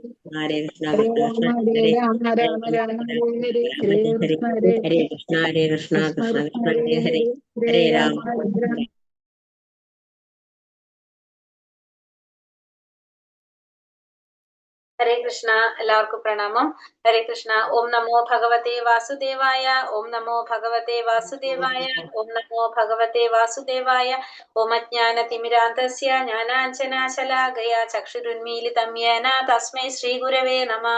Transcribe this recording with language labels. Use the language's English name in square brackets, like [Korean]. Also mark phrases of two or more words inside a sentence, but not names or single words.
[Sanskrit] Hare Krishna Hare Krishna Rama Hare Hare Rama Hare Rama Rama Ram Hare Hare Hare Hare Hare Krishna Hare Hare Krishna Hare Krishna Krishna Krishna Krishna Krishna Hare Hare Hare Hare Hare Hare Rama Ram Hare Rama [Malayalam] ഹരേ കൃഷ്ണ. എല്ലാവർക്കും പ്രണാമം. ഹരേ കൃഷ്ണ. [Sanskrit] ॐ नमो भगवते वासुदेवाय. ॐ नमो भगवते वासुदेवाय. ॐ नमो भगवते वासुदेवाय. ॐ अज्ञानतिमिरान्तस्य ज्ञानाञ्जनाशलाकय चक्षुरुन्मीलितं येन तस्मै श्रीगुरवे नमः.